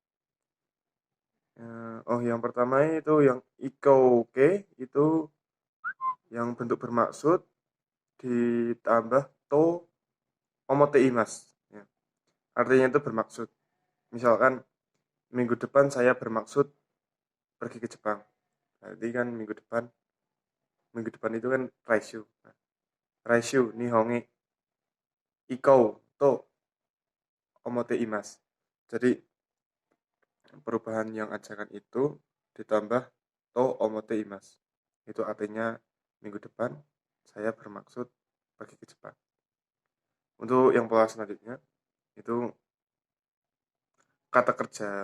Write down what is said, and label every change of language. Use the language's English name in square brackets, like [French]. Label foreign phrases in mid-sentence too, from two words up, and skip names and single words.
[Indonesian] Yang pertama itu yang ikouke itu yang bentuk bermaksud ditambah [Japanese] to omoteimas. [Indonesian] Ya. Artinya itu bermaksud. Misalkan minggu depan saya bermaksud pergi ke Jepang. Berarti kan minggu depan itu kan raishu. [Japanese] Nah, raishu nihonge ikou to omoteimas. [Indonesian] Jadi perubahan yang ajakan itu ditambah [Japanese] to omoteimas. [Indonesian] Itu artinya minggu depan saya bermaksud pergi ke Jepang. Untuk yang pola selanjutnya itu kata kerja